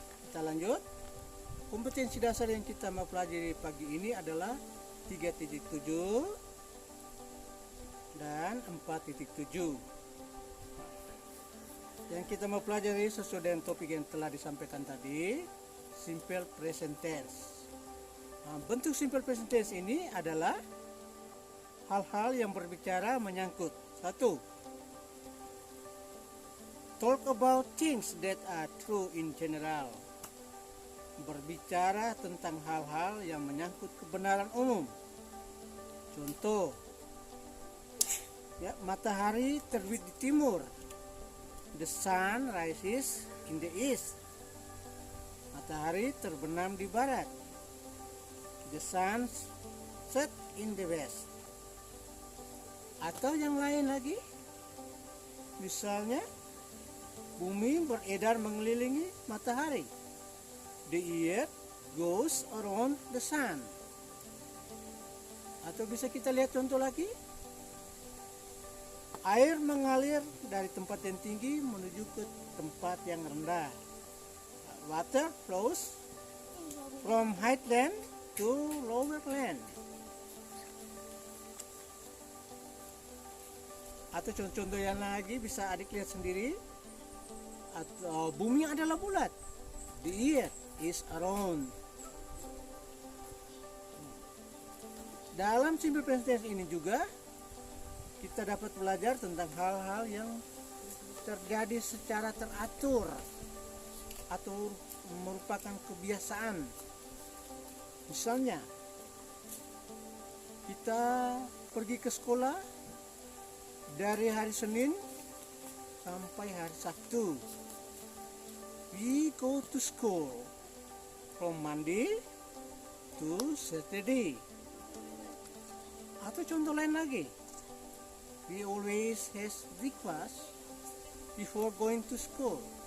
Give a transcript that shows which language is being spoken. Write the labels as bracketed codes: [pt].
[id] Kita lanjut. Kompetensi dasar yang kita mau pelajari pagi ini adalah 3.7 dan 4.7. Yang kita mau pelajari sesuai dengan topik yang telah disampaikan tadi, simple present tense. Bentuk simple present tense ini adalah hal-hal yang berbicara menyangkut. 1. [en] Talk about things that are true in general. [id] Berbicara tentang hal-hal yang menyangkut kebenaran umum. Contoh, matahari terbit di timur. [en] The sun rises in the east. [id] Matahari terbenam di barat. [en] The sun set in the west. [id] Atau yang lain lagi, misalnya bumi beredar mengelilingi matahari. [en] The earth goes around the sun. [id] Atau bisa kita lihat contoh lagi, air mengalir dari tempat yang tinggi menuju ke tempat yang rendah. [en] Water flows from high land to lower land. [id] Atau contoh yang lagi bisa adik lihat sendiri. Atau bumi adalah bulat. [en] The earth is around. [id] Dalam simple present tense ini juga kita dapat belajar tentang hal-hal yang terjadi secara teratur atau merupakan kebiasaan. Misalnya, kita pergi ke sekolah dari hari Senin sampai hari Sabtu. [en] We go to school from Monday to Saturday. [id] Atau contoh lain lagi, [en] we always have breakfast before going to school.